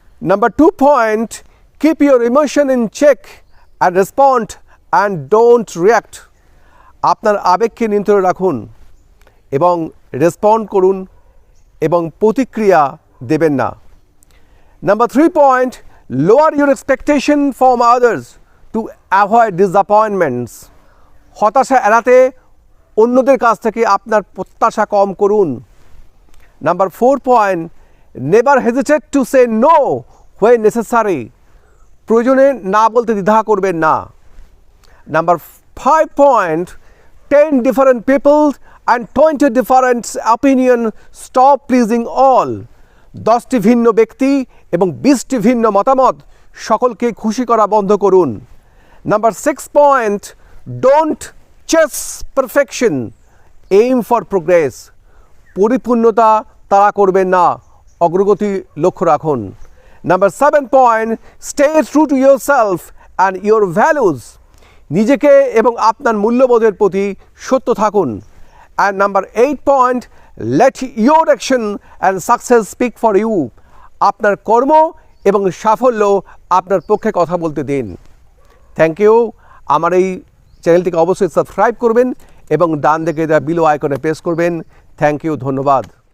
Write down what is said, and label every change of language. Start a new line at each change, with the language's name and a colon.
English: Number 2 point, keep your emotion in check and respond and don't react.
Bangla: আপনার আবেগকে নিয়ন্ত্রণে রাখুন এবং রেসপন্ড করুন এবং প্রতিক্রিয়া দেবেন না।
English: Number 3 point, lower your expectation from others to avoid disappointments.
Bangla: হতাশা এড়াতে অন্যদের কাছ থেকে আপনার প্রত্যাশা কম করুন।
English: Number 4 point, never hesitate to say no when necessary.
Bangla: প্রয়োজনে না বলতে দ্বিধা করবেন না।
English: Number 5 point, 10 different people and 20 different opinion, stop pleasing all.
Bangla: 10টি ভিন্ন ব্যক্তি এবং 20টি ভিন্ন মতামত, সকলকে খুশি করা বন্ধ করুন।
English: Number 6 point, don't chase perfection, aim for progress.
Bangla: পরিপূর্ণতা তাড়া করবেন না, অগ্রগতি লক্ষ্য রাখুন।
English: Number 7 point, stay true to yourself and your values.
Bangla: নিজেকে এবং আপনার মূল্যবোধের প্রতি সত্য থাকুন।
English: And number 8 point, let your action and success speak for you.
Bangla: আপনার কর্ম এবং সাফল্য আপনার পক্ষে কথা বলতে দিন।
English: Thank you.
Bangla: আমার এই চ্যানেলটিকে অবশ্যই সাবস্ক্রাইব করবেন এবং ডান দিকে দেওয়া বিলো আইকনে প্রেস করবেন।
English: thank you,
Bangla: ধন্যবাদ।